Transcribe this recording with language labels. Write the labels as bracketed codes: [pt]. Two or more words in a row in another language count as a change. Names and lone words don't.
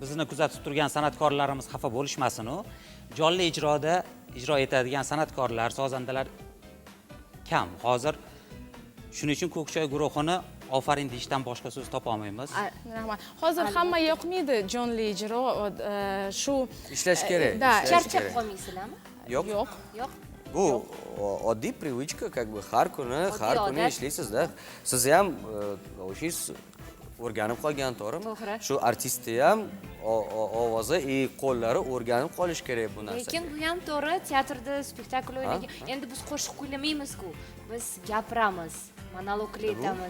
[uz] bizni kuzatib turgan san'atkorlarimiz xafa bo'lishmasin-u. Jonli ijroda ijro etadigan san'atkorlar, sozandalar kam. Hozir shuning uchun Ko'kchoy guruhini ofarin deyishdan boshqa so'z topa olmaymiz. Rahmat. Hozir hamma yoqmaydi jonli ijro, shu Ishlash kerak. Da, ishlash Charchab kerak. qolmaysizlarmi? Yo'q. Yo'q. Bu oddiy [ru] привычка, как бы [uz] har kuni odat. ishlaysizda. Siz ham o'shingiz o'rganib qolgan, to'g'rimi? To'g'ri. Shu artistni ham ovozi, qo'llari o'rganib qolish kerak bu narsa. Lekin bu ham to'g'ri, teatrda spektakl o'ynagan. Endi biz qo'shiq kuylamaymiz-ku. Biz gapiramiz, monologlar aytamiz.